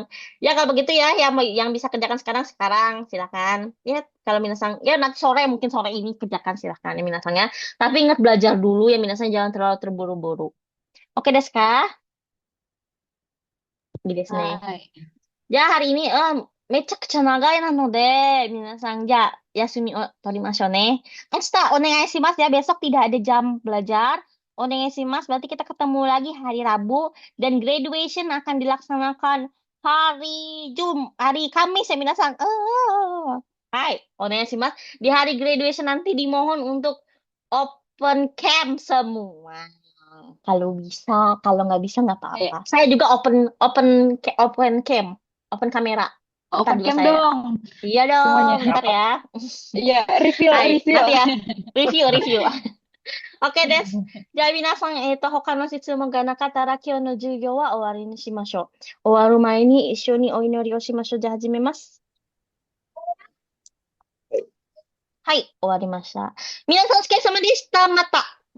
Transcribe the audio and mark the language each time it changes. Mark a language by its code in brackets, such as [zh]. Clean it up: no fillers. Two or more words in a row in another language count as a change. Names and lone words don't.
[id] Ya kalau begitu ya, yang bisa kerjakan sekarang silakan. Ya kalau minasang, ya nanti mungkin sore ini kerjakan silakan ya minasang ya. Tapi ingat belajar dulu ya minasang, jangan terlalu terburu-buru. [ja] オーケー、ですか。ですね. Hai. Ya hari ini めっちゃ長いので、皆さんじゃ休みを取りましょうね. 明日お願いします [id] ya, besok tidak ada jam belajar. Onegaishimasu, berarti kita ketemu lagi hari Rabu dan graduation akan dilaksanakan hari Kamis ya minasang. [ja] はい、お願いします. [id] Di hari graduation nanti dimohon untuk [en] open camp [id] semua. Kalau bisa, kalau nggak bisa nggak Ayo, apa-apa. Saya juga [en] open kamera. [id] Ntar open juga cam saya. dong Iya semuanya. dong, ntar ya. Iya, review, Hai, review. nanti ya. Review. Oke, des. [ja] じゃあ皆さん、他の質問がなかったら今日の授業は終わりにしましょう。終わる前に一緒にお祈りをしましょう。じゃあ始めます。はい、終わりました。皆さんお疲れ様でした。また、お